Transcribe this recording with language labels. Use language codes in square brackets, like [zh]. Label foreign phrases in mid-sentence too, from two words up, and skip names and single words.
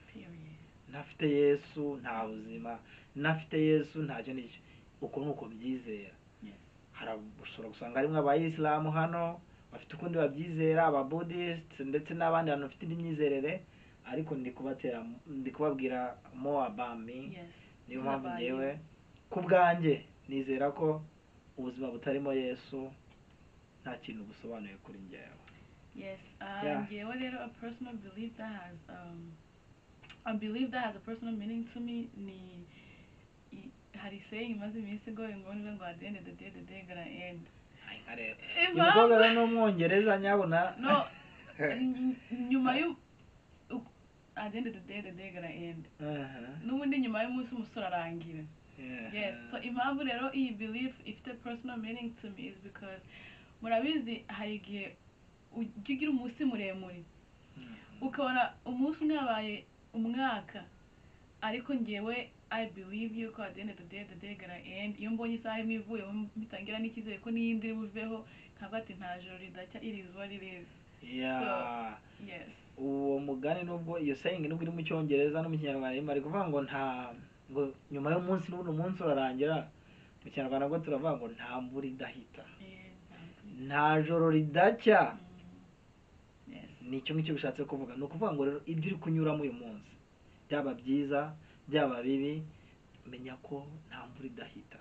[rw] Ntafite Yesu nta buzima, ntafite Yesu ntacyo nicyo. Uko nuko byizera. Harashobora gusanga harimo abayisilamu hano bafite ukundi babyizera, aba Buddhist ndetse n'abandi bantu bafite imyizerere ariko ndi kubabwira [en] more about me. [rw] Niyo mpamvu ngewe ku bwanjye nizera ko ubuzima butarimo Yesu nta kintu busobanuye kuri ngewe. [en] Yes, [rw] ngewe rero [en] a personal belief that has a personal meaning to me [rw] ni hari saying imaze iminsi [en] going on ngo at the end of the day the day gonna end. [rw] umukobwa rero ni umwongereza nyabona [en] No, nyuma at the end of the day the day gonna end. [rw] N'ubundi nyuma y'umunsi umusore arangira. [en] Yes, so [rw] impamvu rero iyi belief ifite [en] personal meaning to me is because [rw] murabizi hari igihe ujya ugira umunsi muremure ukabona umunsi umwe yabaye umwaka, ariko njyewe [en] I believe [rw] yuko [en] at the end of the day gonna end. [rw] Iyo mbonye isaha imwe ivuyeho mbitangira n'icyizere ko n'iyindi iri buveho nkavuga ati nta joro ridacya [en] it is what it is. [rw] Yes, uwo mugani nubwo iyo saying nubwo iri mu cyongereza no mu kinyarwanda irimo ari kuvuga ngo nta ngo nyuma y'umunsi n'ubundi umunsi urarangira. Mu kinyarwanda bwo turavuga ngo nta mvura idahita, nta joro ridacya. Nicyo ngicyo bishatse kuvuga. Ni ukuvuga ngo rero ibyo uri kunyuramo uyu munsi byaba byiza byaba bibi, menya ko nta mvura idahita.